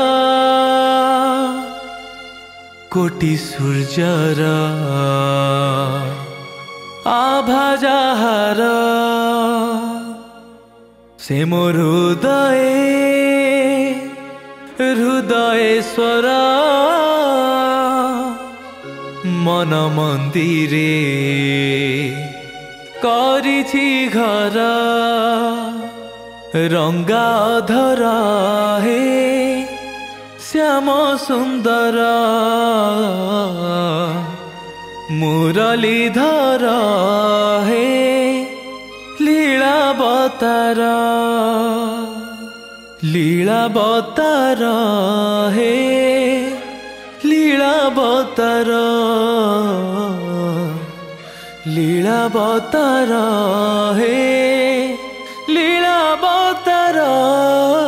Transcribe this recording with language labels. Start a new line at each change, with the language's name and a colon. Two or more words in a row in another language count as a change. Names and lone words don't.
Odia: କୋଟି ସୂର୍ଯ୍ୟର ଆଭା ଯାହାର, ସେ ମୋ ହୃଦୟେଶ୍ୱର ମନ ମନ୍ଦିରେ କରିଛି ଘର।
Hindi: रंगा धरा हे श्याम सुंदर मुरलीधर हे लीलावतार लीलावतार हे लीलावतार लीलावतार हे लीलावतार।